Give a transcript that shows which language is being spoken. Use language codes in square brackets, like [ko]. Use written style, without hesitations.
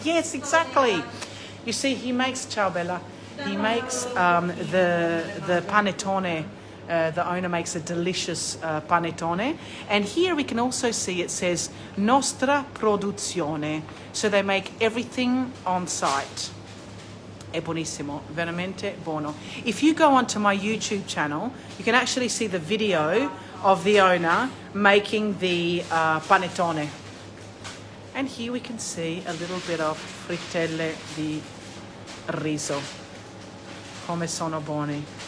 [en] Yes, exactly. You see, he makes, [it] ciao Bella, [en] he makes the panettone. The owner makes a delicious panettone. And here we can also see it says Nostra Produzione. So they make everything on site. [it] È buonissimo, veramente buono. [en] If you go onto my YouTube channel, you can actually see the video of the owner making the panettone. And here we can see a little bit of frittelle di riso. [it] Come sono buoni.